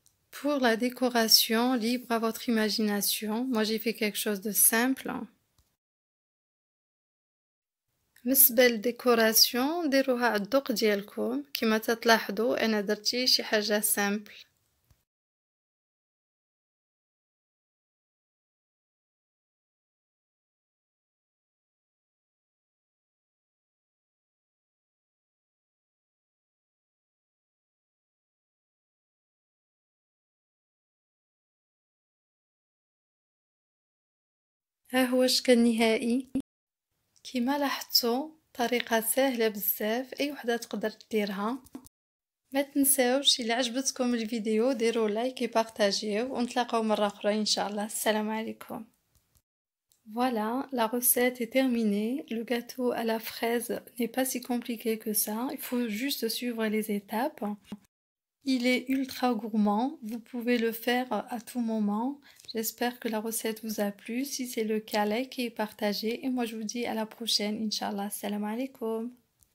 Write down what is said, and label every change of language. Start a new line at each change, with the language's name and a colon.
French: Pour la décoration, libre à votre imagination. Moi, j'ai fait quelque chose de simple.
Arabic: بالنسبة للديكوراسيون ديروها على الذوق ديالكم كما تلاحظوا انا درتي شي حاجه سامبل. ها هو الشكل النهائي. كما لاحظتوا طريقه سهله بزاف اي وحده تقدر ديرها. ما تنساوش الا عجبتكم الفيديو ديروا لايك
French: et partagez
Arabic: ونتلاقاو مره اخرى ان شاء الله. السلام عليكم.
French: Voilà, la recette est terminée. Le gâteau à la fraise n'est pas si compliqué que ça. Il faut juste suivre les étapes. Il est ultra gourmand. Vous pouvez le faire à tout moment. J'espère que la recette vous a plu. Si c'est le cas, likez et partagez. Et moi, je vous dis à la prochaine, Inch'Allah. Salam alaikum.